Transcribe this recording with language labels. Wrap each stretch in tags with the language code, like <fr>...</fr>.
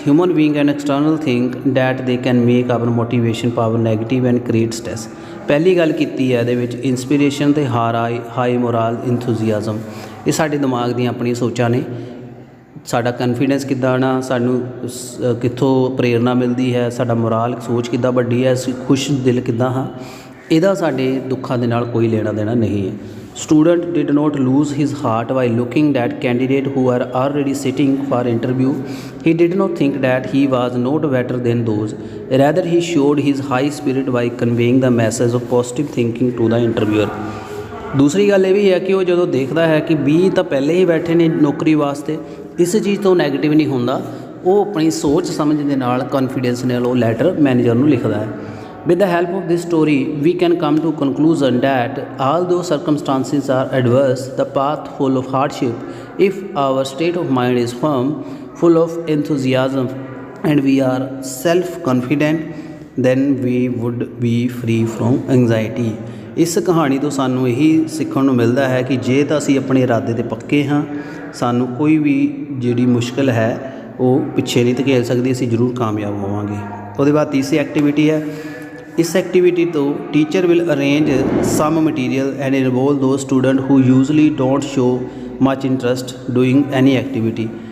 <en>Human being and external think that they can make our motivation power negative and create stress.</en> <pa>ਪਹਿਲੀ ਗੱਲ ਕੀਤੀ ਹੈ ਇਹਦੇ ਵਿੱਚ ਇੰਸਪੀਰੇਸ਼ਨ ਅਤੇ ਹਾਈ ਮੋਰਲ ਇੰਥੂਜ਼ੀਆਜ਼ਮ, ਇਹ ਸਾਡੇ ਦਿਮਾਗ ਦੀਆਂ ਆਪਣੀਆਂ ਸੋਚਾਂ ਨੇ। ਸਾਡਾ ਕਨਫੀਡੈਂਸ ਕਿੱਦਾਂ ਆਉਣਾ, ਸਾਨੂੰ ਕਿੱਥੋਂ ਪ੍ਰੇਰਨਾ ਮਿਲਦੀ ਹੈ, ਸਾਡਾ ਮੋਰਾਲ ਸੋਚ ਕਿੱਦਾਂ ਵੱਡੀ ਹੈ, ਅਸੀਂ ਖੁਸ਼ ਦਿਲ ਕਿੱਦਾਂ ਹਾਂ, ਇਹਦਾ ਸਾਡੇ ਦੁੱਖਾਂ ਦੇ ਨਾਲ ਕੋਈ ਲੈਣਾ ਦੇਣਾ ਨਹੀਂ ਹੈ।</pa> <en>Student did not lose his heart while looking at candidates who are already sitting for interview. He did not think that he was not better than those. Rather, he showed his high spirit by conveying the message of positive thinking to the interviewer.</en> <pa>ਦੂਸਰੀ ਗੱਲ ਇਹ ਵੀ ਹੈ ਕਿ ਉਹ ਜਦੋਂ ਦੇਖਦਾ ਹੈ ਕਿ 20 ਤਾਂ ਪਹਿਲੇ ਹੀ ਬੈਠੇ ਨੇ ਨੌਕਰੀ ਵਾਸਤੇ, ਇਸ ਚੀਜ਼ ਤੋਂ ਨੈਗੇਟਿਵ ਨਹੀਂ ਹੁੰਦਾ, ਉਹ ਆਪਣੀ ਸੋਚ ਸਮਝ ਦੇ ਨਾਲ ਕੌਨਫੀਡੈਂਸ ਨਾਲ ਉਹ ਲੈਟਰ ਮੈਨੇਜਰ ਨੂੰ ਲਿਖਦਾ ਹੈ।</pa> <en>With the help of this story, we can come to conclusion that although circumstances are adverse, the path full of hardship, if our state of mind is firm, full of enthusiasm, and we are self-confident, then we would be free from anxiety.</en> <pa>ਇਸ ਕਹਾਣੀ ਤੋਂ ਸਾਨੂੰ ਇਹੀ ਸਿੱਖਣ ਨੂੰ ਮਿਲਦਾ ਹੈ ਕਿ ਜੇ ਤਾਂ ਅਸੀਂ ਆਪਣੇ ਇਰਾਦੇ 'ਤੇ ਪੱਕੇ ਹਾਂ, ਸਾਨੂੰ ਕੋਈ ਵੀ ਜਿਹੜੀ ਮੁਸ਼ਕਿਲ ਹੈ ਉਹ ਪਿੱਛੇ ਨਹੀਂ ਧਕੇਲ ਸਕਦੀ, ਅਸੀਂ ਜ਼ਰੂਰ ਕਾਮਯਾਬ ਹੋਵਾਂਗੇ। ਉਹਦੇ ਬਾਅਦ ਤੀਸਰੀ ਐਕਟੀਵਿਟੀ ਹੈ। ਇਸ ਐਕਟੀਵਿਟੀ ਤੋਂ</pa> <en>Teacher will arrange some material and involve those student who usually don't show much interest doing any activity.</en>